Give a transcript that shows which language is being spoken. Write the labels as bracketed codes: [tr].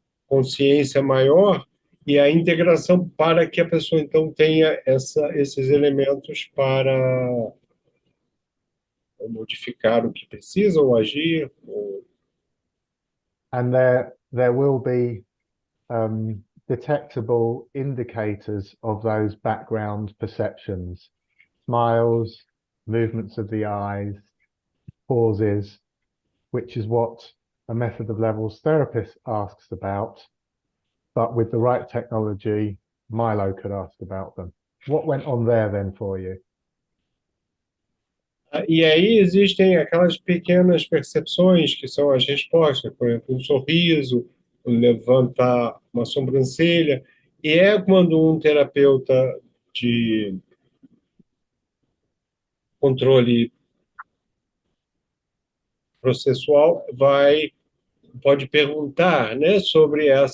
[pt] consciência maior e a integração para que a pessoa, então, tenha esses elementos para modificar o que precisa, ou agir. [en] And there will be detectable indicators of those background perceptions, smiles, movements of the eyes, pauses, which is what a method of levels therapist asks about, but with the right technology, MYLO could ask about them. What went on there then for you? [pt] E aí existem aquelas pequenas percepções que são as respostas, por exemplo, um sorriso, levantar uma sobrancelha, e é quando um terapeuta de controle processual pode perguntar, né, sobre